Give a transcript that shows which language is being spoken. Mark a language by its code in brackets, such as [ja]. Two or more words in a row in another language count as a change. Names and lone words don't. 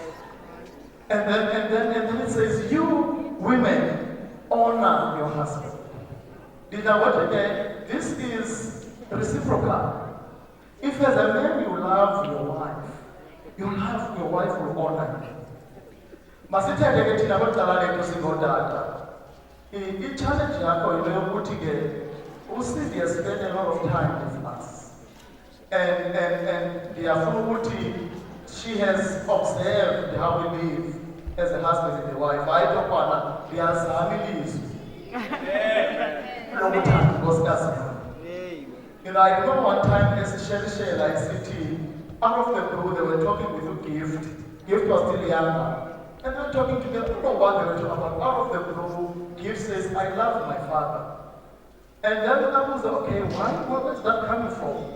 [en] And then it says, you women honor your husband. This is reciprocal. If as a man you love your wife will honor you. [xh] Masitheleke thina abadala lethu singootata. I-challenge yakho yinto yokuthi-ke [en] uSidi has spent a lot of time with us. And [xh] ndiyafuna ukuthi [en] she has observed how we live as a husband and a wife. [xh] Hayi tokwana ndiyazama ilizwi. Lokuthanda nkosikazi yami. [en] I remember one time as Shell I said, out of the blue they were talking with a gift. Gift was still younger. And they were talking together, I don't know what they were talking about. Out of the blue, Gift says, I love my father. And then I was like, okay, where is that coming from?